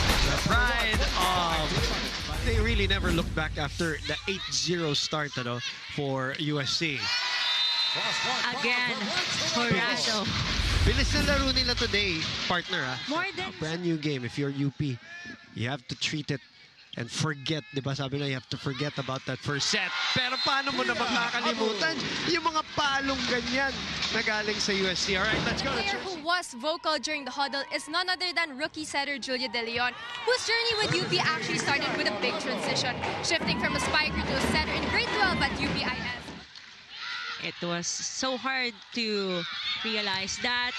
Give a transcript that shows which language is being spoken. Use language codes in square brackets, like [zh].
[en] The pride of... They really never looked back after the 8-0 start for USC. Again, Corrado. [tl] Bilis na laro nila today, partner. [en] More than... A brand new game. If you're UP, you have to treat it and forget, [tl] di ba? Sabi na, [en] you have to forget about that first set. [tl] Pero paano mo na makakalimutan yung mga palong ganyan na galing sa USC? [en] All right, let's go. The player who was vocal during the huddle is none other than rookie setter Julia De Leon, whose journey with UP actually started with a big transition, shifting from a spiker to a setter in grade 12 at UPIS. It was so hard to realize that.